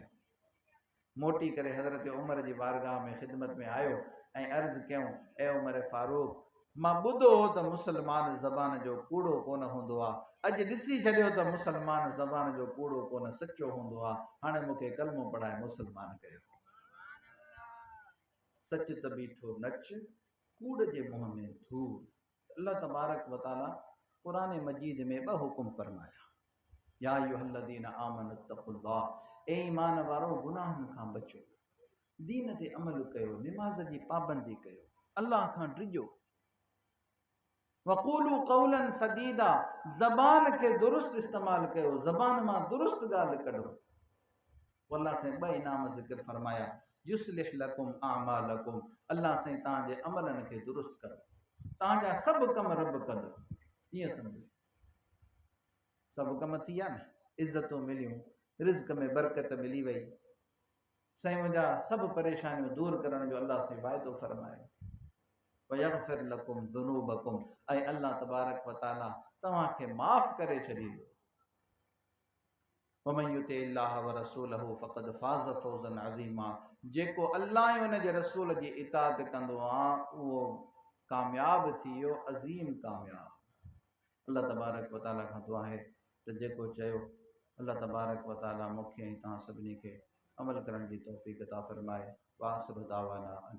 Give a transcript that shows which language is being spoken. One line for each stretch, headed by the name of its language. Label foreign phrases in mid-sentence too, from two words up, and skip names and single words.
Sindhi: मोटी करे हज़रत उमर जी बारगाह में ख़िदमत में आयो ऐं अर्ज़ु कयूं ए उमर फारूक, मां ॿुधो हो त मुसलमान ज़बान जो कूड़ो कोन हूंदो आहे, अॼु ॾिसी छॾियो त मुसलमान ज़बान जो कूड़ो कोन सचो हूंदो आहे। हाणे मूंखे कलमो पढ़ाए मुसलमान कयो। सच त बीठो नच, कूड़ जे मुंह में धूड़।
Arabic: الله تبارك وتعالى
Sindhi: क़ुरान मजीद में ॿ हुकुम फरमाया।
Arabic: يا أيها الذين آمنوا اتقوا الله,
Sindhi: ए ईमान वारो गुनाहनि खां बचो, दीन ते अमल कयो, निमाज़ जी पाबंदी कयो, अल्लाह खां ड्रिजो।
Arabic: وقولوا قولا سديدا,
Sindhi: ज़बान खे दुरुस्त इस्तेमाल कयो, ज़बान मां दुरुस्त ॻाल्हि कढो। अल्लाह से ॿ इनाम ज़िक्र फरमाया।
Arabic: يصلح لكم أعمالكم,
Sindhi: अल्लाह से तव्हांजे अमलनि खे दुरुस्त कंदो, तव्हांजा सभु कम रब कंदो। ईअं सम्झो सभु कम थी विया न, इज़तूं मिलियूं, रिज़्क़ में बरकत मिली वई, साईं मुंहिंजा सभु परेशानियूं दूर करण जो अल्लाह से वाइदो फरमायो।
Arabic: ويغفر لكم ذنوبكم,
Sindhi: ऐं
Arabic: الله تبارك وتعالى
Sindhi: तव्हांखे माफ़ करे छॾींदो।
Arabic: ومن يطع الله ورسوله فقد فاز فوزا عظيما,
Sindhi: जेको अल्लाह ऐं उन जे रसूल जी इताअत कंदो आहे उहो कामयाब थी वियो, अज़ीम कामयाब।
Arabic: الله تبارك وتعالى
Sindhi: खां दुआ आहे त जेको चयो
Arabic: الله تبارك وتعالى
Sindhi: मूंखे ऐं तव्हां सभिनी खे अमल करण जी तौफ़ीक़ अता फ़रमाए।
Arabic: وآخر دعوانا